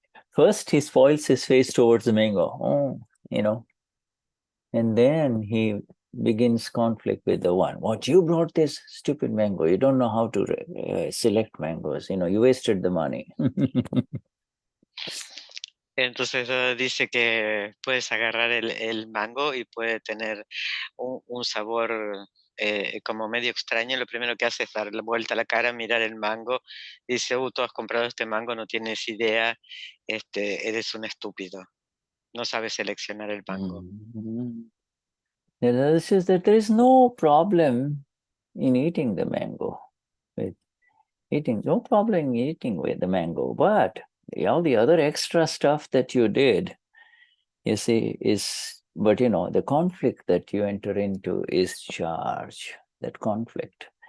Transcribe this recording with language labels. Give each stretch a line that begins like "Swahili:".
English: First, he spoils his face towards the mango, and then he begins conflict with the one. What, you brought this stupid mango? You don't know how to select mangoes. You wasted the money.
Spanish: Entonces dice que puedes agarrar el mango y puede tener un sabor como medio extraño, lo primero que hace es dar la vuelta a la cara, mirar el mango, y dice, tú has comprado este mango, no tienes idea, eres un estúpido, no sabes seleccionar el mango.
English: The other says that there is no problem in eating the mango. No problem in eating with the mango, but all the other extra stuff that you did, you see, but the conflict that you enter into is charge, that conflict.